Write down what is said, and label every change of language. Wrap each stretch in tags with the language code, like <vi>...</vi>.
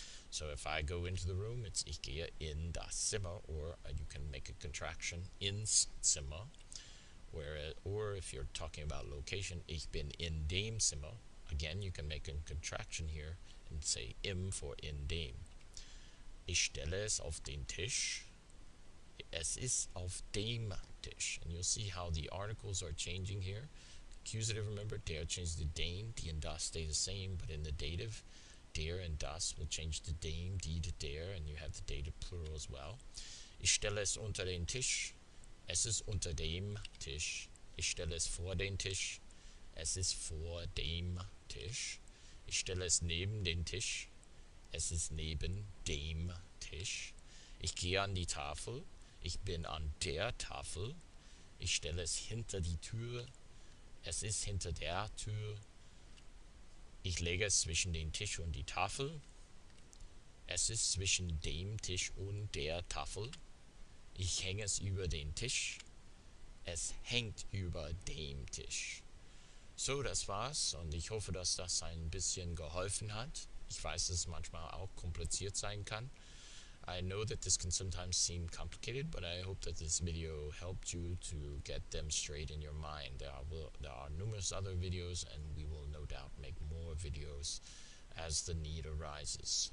<en>So if I go into the room, it's</en> <de>ich gehe in das Zimmer,</de> <en>or you can make a contraction,</en> <de>ins Zimmer.</de> <en>Or if you're talking about location,</en> <de>ich bin in dem Zimmer.</de> <en>Again, you can make a contraction here and say im for in dem.</en> <de>Ich stelle es auf den Tisch. Es ist auf dem Tisch.</de> <en>And you'll see how the articles are changing here. Accusative, remember, der changed to den, die and das stay the same, but in the dative, der and das will change to dem, die to der, and you have the dative plural as well.</en> <de>Ich stelle es unter den Tisch. Es ist unter dem Tisch. Ich stelle es vor den Tisch. Es ist vor dem Tisch. Ich stelle es neben den Tisch. Es ist neben dem Tisch. Ich gehe an die Tafel. Ich bin an der Tafel. Ich stelle es hinter die Tür. Es ist hinter der Tür. Ich lege es zwischen den Tisch und die Tafel. Es ist zwischen dem Tisch und der Tafel. Ich hänge es über den Tisch. Es hängt über dem Tisch. So, das war's und ich hoffe, dass das ein bisschen geholfen hat. Ich weiß, dass es manchmal auch kompliziert sein kann.</de> <en>I know that this can sometimes seem complicated, but I hope that this video helped you to get them straight in your mind. There are numerous other videos, and we will no doubt make more videos as the need arises.</en>